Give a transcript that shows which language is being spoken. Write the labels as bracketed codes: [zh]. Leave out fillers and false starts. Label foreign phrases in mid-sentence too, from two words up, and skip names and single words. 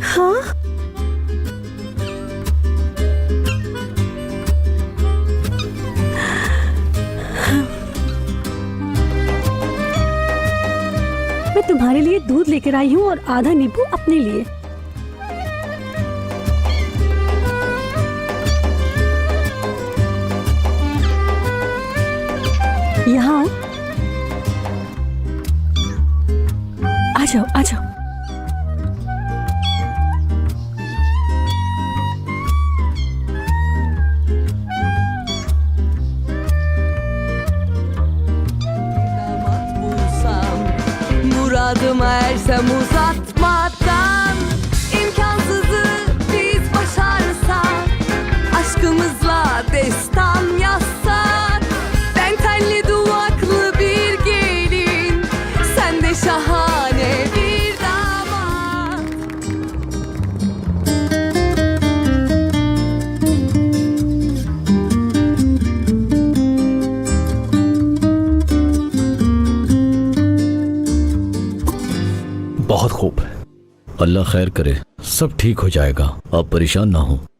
[hi] हाँ, मैं तुम्हारे लिए दूध लेकर आई हूँ और आधा नींबू अपने लिए। यहाँ आ जाओ, आ जाओ। [tr] Muradıma ersem uzatmadan, imkansızı biz başarsak, aşkımızla destan yazsak. Ben telli duvaklı bir gelin, sen de şahane bir damat. [hi] बहुत खूब, अल्लाह खैर करे, सब ठीक हो जाएगा, आप परेशान ना हो।